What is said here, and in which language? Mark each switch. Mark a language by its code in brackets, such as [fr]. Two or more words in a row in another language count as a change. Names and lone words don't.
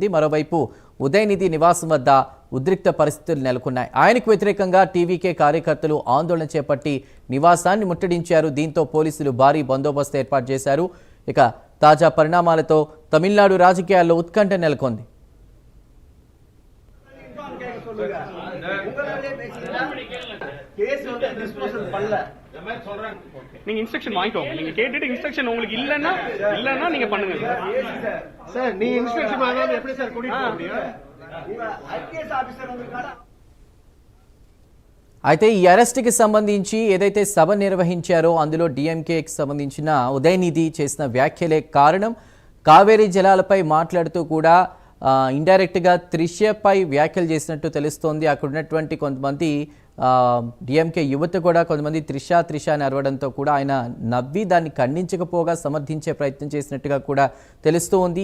[te] మరోవైపు ఉదయనిధి నివాసం వద్ద ఉద్రిక్త పరిస్థితులు నెలకొన్నాయి. ఆయనకు వ్యతిరేకంగా టీవీకే కార్యకర్తలు ఆందోళన చేపట్టి నివాసాన్ని ముట్టడించారు. దీంతో పోలీసులు భారీ బందోబస్తు ఏర్పాటు చేశారు. ఇక తాజా పరిణామాలతో తమిళనాడు రాజకీయాల్లో ఉత్కంఠ నెలకొంది. [ta] நீங்க இன்ஸ்ட்ரக்ஷன் வாங்கிக்கோங்க. நீங்க கேட்டுட்டு இன்ஸ்ட்ரக்ஷன் உங்களுக்கு இல்லன்னா நீங்க பண்ணுங்க சார். நீ இன்ஸ்ட்ரக்ஷன் வாங்காம எப்படி சார் கூட்டிட்டு போக முடியும்? [en] IPS officer [ta] வந்திருக்காரு. [te] అయితే ఈ అరెస్టుకి సంబంధించి ఏదైతే సభ నిర్వహించారో అందులో డిఎంకేకి సంబంధించిన ఉదయనిధి చేసిన వ్యాఖ్యలే కారణం. కావేరీ జలాలపై మాట్లాడుతూ కూడా ఇండైరెక్ట్గా త్రిషపై వ్యాఖ్యలు చేసినట్టు తెలుస్తోంది. అక్కడ ఉన్నటువంటి కొంతమంది డిఎంకే యువత కూడా కొంతమంది త్రిష అని అరవడంతో కూడా ఆయన నవ్వి దాన్ని ఖండించకపోగా సమర్థించే ప్రయత్నం చేసినట్టుగా కూడా తెలుస్తూ ఉంది.